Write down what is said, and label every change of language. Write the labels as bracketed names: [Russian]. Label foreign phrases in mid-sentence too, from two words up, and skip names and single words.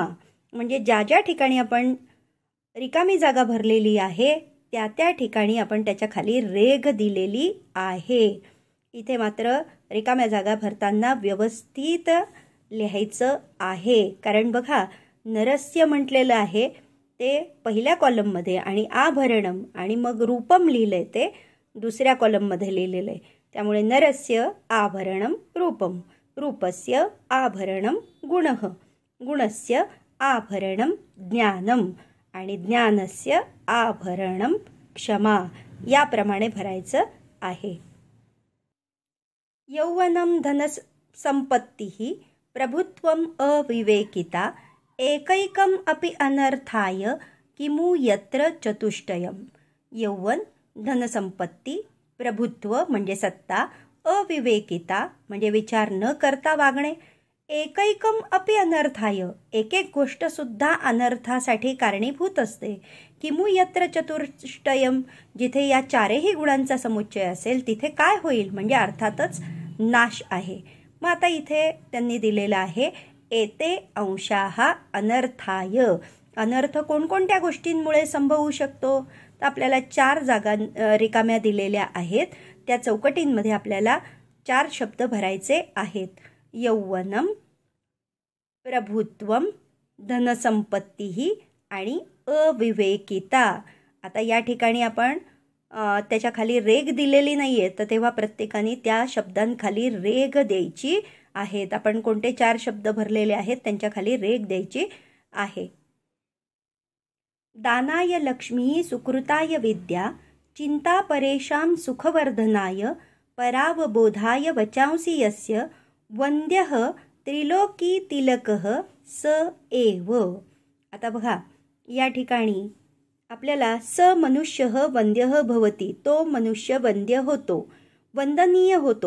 [Marathi] म्हणजे ज्या ज्या ठिकाणी आपण रिकामी जागा भरलेली आहे त्या त्या ठिकाणी आपण त्याच्या खाली रेघ दिलेली आहे. इथे मात्र रिकाम्या जागा भरताना व्यवस्थित लिहायचं आहे, कारण बघा नरस्य म्हटलेलं आहे ते पहिल्या कॉलममध्ये आणि आभरणम आणि मग रूपम लिहिलंय ते दुसऱ्या कॉलममध्ये लिहिलेलं आहे. [Sanskrit] त्यामुळे नरस्य आभरणम रूपम, रूपस्य आभरणम गुणः, गुणस्य आभरणम ज्ञानम आणि ज्ञानस्य आभरणम क्षमा [Marathi] याप्रमाणे भरायचं आहे. [Sanskrit] यौवनम धनसंपत्तिः प्रभुत्वम अविवेकिता एकैकम अपि अनर्थाय किमु यत्र चतुष्टयम. [Marathi] यौवन, धनसंपत्ती, प्रभुत्व म्हणजे सत्ता, अविवेकिता म्हणजे विचार न करता वागणे, [Sanskrit] एकैकम अपि अनर्थाय [Marathi] एक एक गोष्ट सुद्धा अनर्थासाठी कारणीभूत असते. [Sanskrit] किमु यत्र चतुष्टयम [Marathi] जिथे या 4ही गुणांचा समुच्चय असेल तिथे काय होईल? म्हणजे अर्थातच नाश आहे. मग आता इथे त्यांनी दिलेलं आहे [Sanskrit] एते अंशाः अनर्थाय. [Marathi] अनर्थ कोणकोणत्या गोष्टींमुळे संभवू शकतो? तर आपल्याला 4 जागा रिकाम्या दिलेल्या आहेत, त्या चौकटींमध्ये आपल्याला 4 शब्द भरायचे आहेत. [Sanskrit] यौवनम, प्रभुत्वम, धनसंपत्तीः आणि अविवेकिता. [Marathi] आता या ठिकाणी आपण त्याच्या खाली रेघ दिलेली नाही आहे, तर तेव्हा प्रत्येकाने त्या शब्दांखाली रेघ द्यायची आहेत. आपण कोणते 4 शब्द भरलेले आहेत त्यांच्या खाली रेघ द्यायची आहे. [Sanskrit] दानाय लक्ष्मी सुकृताय विद्या चिंता परेशां सुखवर्धनाय परावबोधाय वचांसी यस्य वंद्यः त्रिलोकी तिलकः स एव. [Marathi] आता बघा या ठिकाणी आपल्याला [Sanskrit] स मनुष्यः वंद्यः भवती, [Marathi] तो मनुष्य वंद्य होतो, वंदनीय होतो.